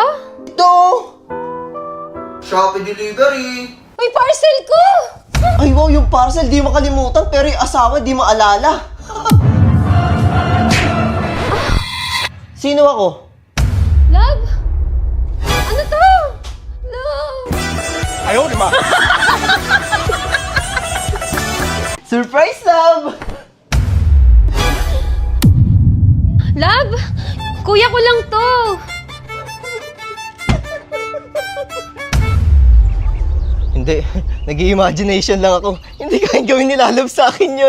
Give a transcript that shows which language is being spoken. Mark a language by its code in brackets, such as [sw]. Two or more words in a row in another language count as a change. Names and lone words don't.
[tl] Ito! Shopee delivery! May parcel ko! Ay wow, yung parcel di makalimutan pero yung asawa di maalala. Sino ako? Love? Ano to? Love? [zh] 哎呦我的妈！ [tl] Surprise, love! Love? Kuya ko lang to! Hindi, nag-imagination lang ako. Hindi kayang gawin nila love sa akin yun.